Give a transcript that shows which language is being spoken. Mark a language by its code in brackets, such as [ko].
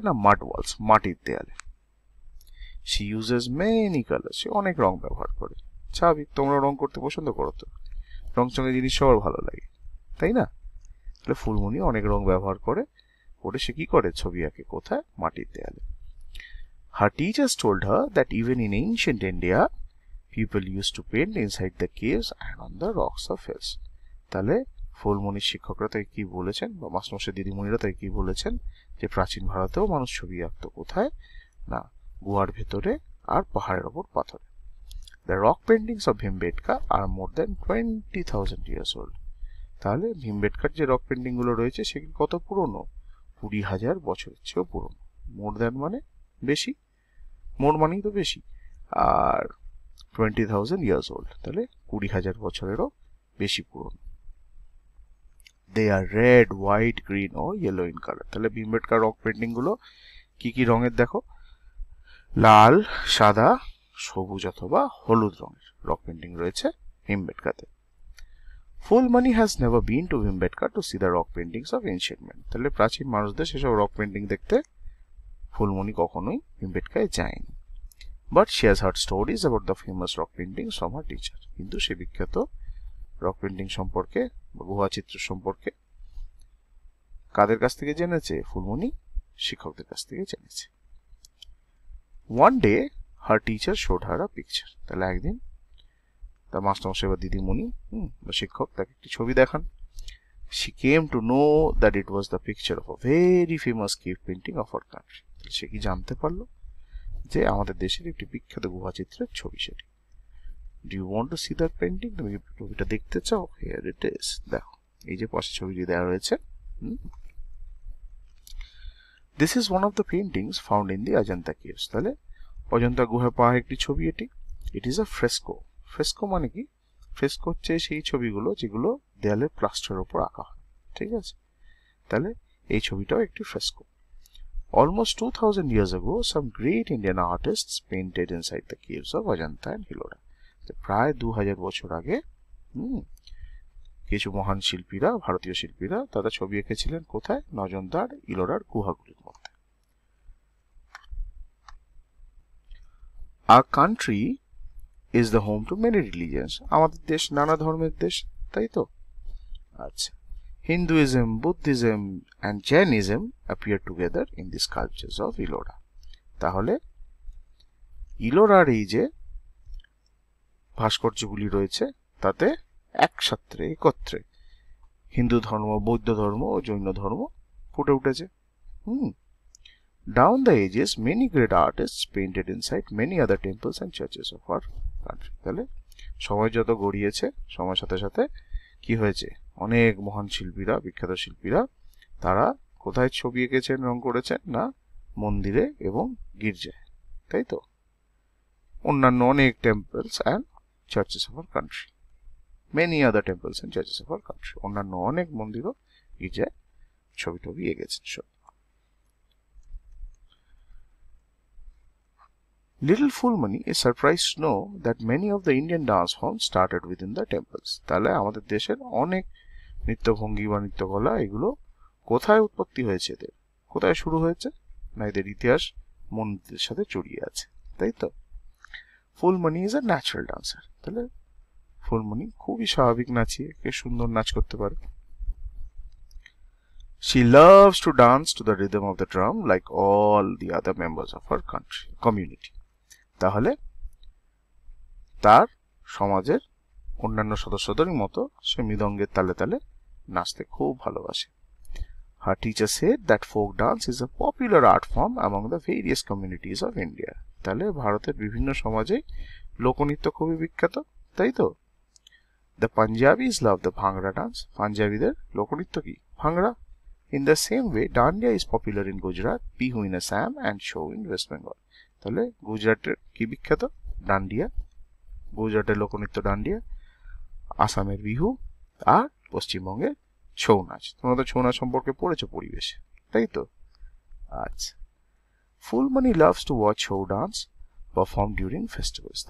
[bn] না, মাড ওয়ালস, মাটির দেয়ালে। [en] she uses many colour, [bn] সে অনেক রং ব্যবহার করে। স্বাভাবিক, তোমরা রং করতে পছন্দ করো তো, রং চঙের জিনিস সবার ভালো লাগে, তাই না? তাহলে ফুলমণি অনেক রং ব্যবহার করে সে কি করে? ছবি আঁকে কোথায়? মাটির দেয়ালে। [en] Her teachers told her that even in ancient India people used to paint inside the caves and on the rocks of hills. [bn] তাহলে ফুলমণির শিক্ষকরা তাই কি বলেছেন, বা মাস্টারমশাই দিদিমণিরা তাই কি বলেছেন, যে প্রাচীন ভারতেও মানুষ ছবি আঁকতো কোথায়? না, গুহার ভেতরে আর পাহাড়ের ওপর পাথরে। [en] The rock paintings of Bhimbetka are more than 20,000 years old. [bn] তাহলে ভীমবেটকার যে রক পেন্টিং গুলো রয়েছে সেগুলো কত পুরনো? 20,000 বছরের চেয়েও পুরনো। মোর দ্যান মানে বেশি, মোর মানেই তো বেশি, আর [en] 20,000 years old, [bn] তাহলে 20,000 বছরেরও বেশি পুরনো। [en] They are red, white, green or yellow in color. [bn] তাহলে ভীমবেটকার রক পেন্টিং গুলো কি কি রঙের দেখো? লাল, সাদা, সবুজ অথবা হলুদ রঙের রক পেন্টিং রয়েছে ভীমবেটকাতে। [en] Phulmoni has never been to Bhimbetka to see the rock paintings of ancient man. [bn] তাহলে প্রাচীন মানুষদের সেসব রক পেন্টিং দেখতে ফুলমণি কখনোই ভীমবেটকায় যায়নি। [en] But she has heard stories about the famous rock painting from her teacher. [bn] কিন্তু সে বিখ্যাত রক পেন্টিং সম্পর্কে বা গুহাচিত্র সম্পর্কে কাদের কাছ থেকে জেনেছে? ফুলমণি শিক্ষকদের কাছ থেকে জেনেছে। [en] One day her teacher showed her a picture. [bn] তাহলে একদিন তার মাস্টারমশাই বা দিদিমণি বা শিক্ষক তাকে একটি ছবি দেখান। [en] She came to know that it was the picture of a very famous cave painting of our country. [bn] সে কি জানতে পারলো যে আমাদের দেশের একটি বিখ্যাত গুহাচিত্রের ছবি সেটি। [en] Do you want to see that painting? [bn] তুমি ছবিটা দেখতে চাও? [en] Here it is. [bn] দেখো এই যে পাশে ছবিটি দেওয়া রয়েছে। [en] This is one of the paintings found in the Ajanta caves. [bn] তাহলে অজন্তা গুহার পাহাড়ের একটি ছবি এটি। [en] It is a fresco. [bn] Fresco মানে কি? ফ্রেস্কো হচ্ছে সেই ছবিগুলো যেগুলো দেয়ালের প্লাস্টারের উপর আঁকা হয়, ঠিক আছে? তাহলে এই ছবিটাও একটি fresco. [en] Almost 2000 years ago, some great Indian artists painted inside the caves of Ajanta and Ellora. [bn] প্রায় 2000 বছর আগে কিছু মহান শিল্পীরা, ভারতীয় শিল্পীরা তারা ছবি এঁকেছিলেন কোথায়? অজন্তা আর ইলোরার গুহাগুলির মধ্যে। [en] Our country is the home to many religions. [bn] আমাদের দেশ নানা ধর্মের দেশ, তাই তো? আচ্ছা, [en] Hinduism, Buddhism and Jainism appear together in the sculptures of Ellora. [bn] তাহলে ইলোরার এই যে ভাস্কর্যগুলি রয়েছে তাতে একসাথে একত্রে হিন্দু ধর্ম, বৌদ্ধ ধর্ম ও জৈন ধর্ম ফুটে উঠেছে। [en] Down the ages, many great artists painted inside many other temples and churches of our country. [bn] তাহলে সময় যত গড়িয়েছে, সময়ের সাথে সাথে কি হয়েছে? অনেক মহান শিল্পীরা, বিখ্যাত শিল্পীরা তারা কোথায় ছবি এঁকেছেন, রং করেছেন? না মন্দিরে এবং গির্জায়, তাই তো? অন্যান্য অনেক [en] temples and churches of our country, many other temples and churches of our country, [bn] অন্যান্য অনেক মন্দির ও গির্জায় ছবি টবি এঁকেছেন সব। [en] Little Fulmani is surprised to know that many of the Indian dance forms started within the temples. [bn] তাহলে আমাদের দেশের অনেক নৃত্যভঙ্গি বা নৃত্যকলা এগুলো কোথায় উৎপত্তি হয়েছে, এদের কোথায় শুরু হয়েছে? না এদের ইতিহাস মন্দিরের সাথে জড়িয়ে আছে, তাই তো? [en] Phulmoni is a natural dancer. [bn] তাহলে ফুলমণি খুবই স্বাভাবিক নাচিয়ে, কে সুন্দর নাচ করতে পারে। [en] She loves to dance to the rhythm of the drum like all the other members of her community. [bn] তাহলে তার সমাজের অন্যান্য সদস্যদের মতো সে মৃদঙ্গের তালে তালে নাচতে খুব ভালোবাসে। [en] Her teacher said that folk dance is a popular art form among the various communities of India. [bn] তাহলে ভারতের বিভিন্ন সমাজে লোকনৃত্য খুবই বিখ্যাত, তাই তো? [en] The Punjabis love the Bhangra dance. [bn] পাঞ্জাবিদের লোকনৃত্য কি? Bhangra. [en] In the same way, Dandiya is popular in Gujarat, Bihu in Assam and Chhau in West Bengal. [bn] তাহলে গুজরাটের কি বিখ্যাত? ডান্ডিয়া, গুজরাটের লোকনৃত্য ডান্ডিয়া, আসামের বিহু আর পশ্চিমবঙ্গের ছৌ নাচ। তোমরা তো ছৌ নাচ সম্পর্কে পড়েছো পরিবেশে, তাই তো? আচ্ছা, [en] Phulmoni loves to watch Chhau dance perform during festivals.